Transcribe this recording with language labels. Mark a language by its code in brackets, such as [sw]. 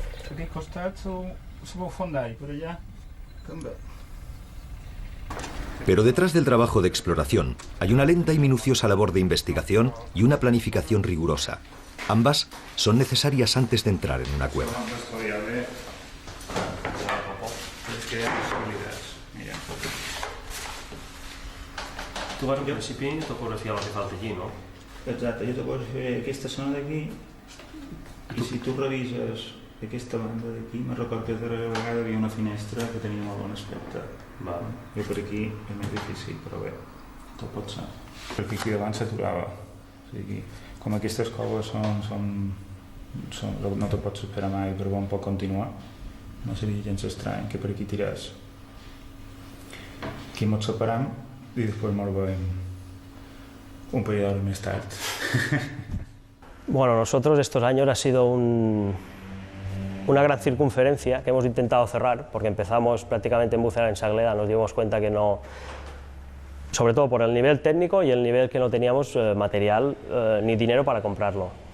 [ca] Aquí al costat se veu fondall, per allà. [es] Pero detrás del trabajo de exploración hay una lenta y minuciosa labor de investigación y una planificación rigurosa. Ambas son necesarias antes de entrar en una cueva. [ca] Tu vas al principi topografiar el que falta aquí, no? Exacte, jo te pots fer aquesta zona d'aquí i si tu revises aquesta banda d'aquí, me'n recordo que la darrera vegada hi havia una finestra que tenia molt bon aspecte. I per aquí és més difícil, però bé, tot pot ser. Perquè aquí davant s'aturava. O sigui, com aquestes coves no te pots esperar mai per on pot continuar, no seria gens estrany que per aquí tiràs. Aquí ens separam i després ens veiem un període més tard. [es] Bueno, nosotros estos años ha sido una gran circunferencia que hemos intentado cerrar, porque empezamos prácticamente en bucear en Sagleda, nos dimos cuenta que no, sobre todo por el nivel técnico y el nivel que no teníamos material ni dinero para comprarlo.